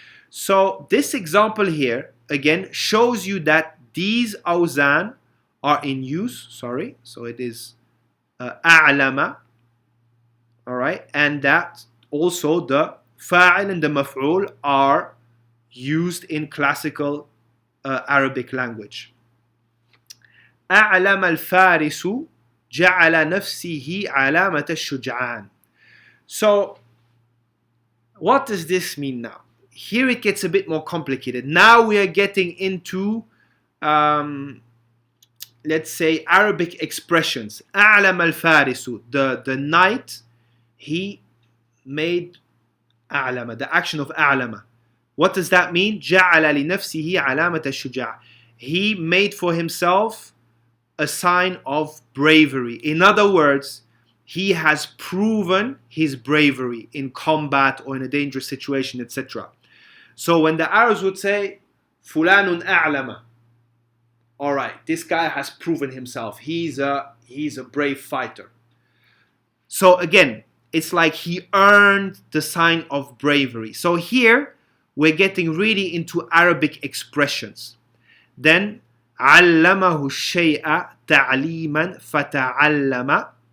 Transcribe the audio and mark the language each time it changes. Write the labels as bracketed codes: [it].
[en] So this example here, again, shows you that these awzan are in use. Sorry. So it is a'lama. Alright, and that also the fa'il and the maf'ul are used in classical Arabic language. [ar] أعلم الفارس جعل نفسه علامة الشجعان. [en] So, what does this mean now? Here it gets a bit more complicated. Now we are getting into, let's say, Arabic expressions. أعلم الفارس, the knight, he made أعلم, the action of أعلم. What does that mean? جعل لنفسه علامة الشجاع. He made for himself a sign of bravery. In other words, he has proven his bravery in combat or in a dangerous situation, etc. So when the Arabs would say, فلان أعلم, all right, this guy has proven himself. He's a brave fighter. So again, it's like he earned the sign of bravery. So here we're getting really into Arabic expressions. [ar] Then علمه الشيء تعليما فتعلم.